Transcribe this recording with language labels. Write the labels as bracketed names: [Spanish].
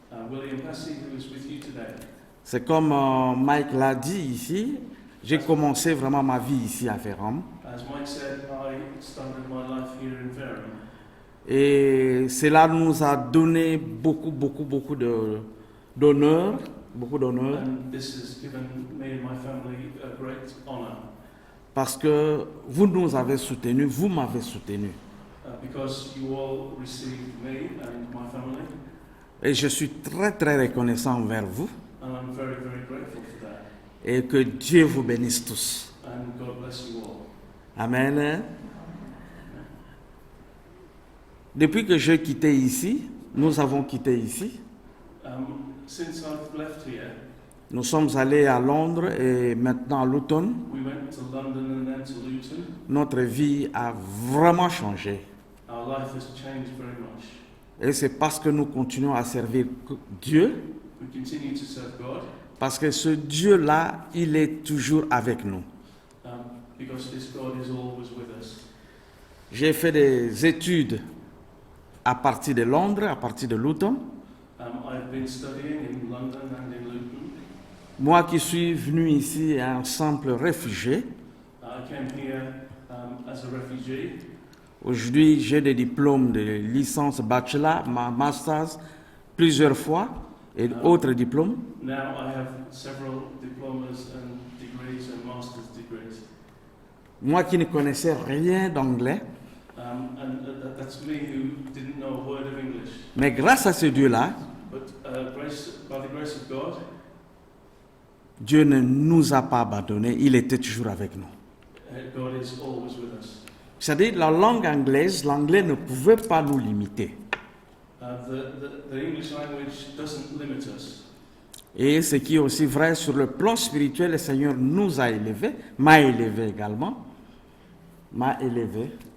[English] William Passy, who is with you today. [French] C'est comme Mike l'a dit ici, j'ai commencé vraiment ma vie ici à Ferrum. [English] As Mike said, I started my life here in Ferrum. [French] Et cela nous a donné beaucoup d'honneur. [English] And this has given me and my family a great honor. [French] Parce que vous nous avez soutenus, vous m'avez soutenu. [English] Because you all received me and my family. [French] Et je suis très reconnaissant envers vous. [English] And I'm very grateful for that. [French] Et que Dieu vous bénisse tous. [English] And God bless you all. Amen. [French] Depuis que j'ai quitté ici, nous avons quitté ici. [English] Since I've left here, [French] nous sommes allés à Londres et maintenant à Luton. [English] We went to London and then to Luton. [French] Notre vie a vraiment changé. [English] Our life has changed very much. [French] Et c'est parce que nous continuons à servir Dieu. [English] We continue to serve God. [French] Parce que ce Dieu-là, il est toujours avec nous. [English] Because this God is always with us. [French] J'ai fait des études à partir de Londres, à partir de Luton. [English] I've been studying in London and in Luton. [French] Moi qui suis venu ici un simple réfugié. [English] I came here as a refugee. [French] Aujourd'hui, j'ai des diplômes de licence bachelor, master's, plusieurs fois, et autres diplômes. [English] Now I have several diplomas and degrees and master's degrees. [French] Moi qui ne connaissais rien d'anglais. [English] And that's me who didn't know a word of English. [French] Mais grâce à ce Dieu-là, [English] But by the grace of God, [French] Dieu ne nous a pas abandonnés, il était toujours avec nous. [English] God is always with us. [French] C'est-à-dire la langue anglaise, l'anglais ne pouvait pas nous limiter. [English] The English language doesn't limit us. [French] Et ce qui est aussi vrai sur le plan spirituel, le Seigneur nous a élevés, m'a élevé également, m'a élevé.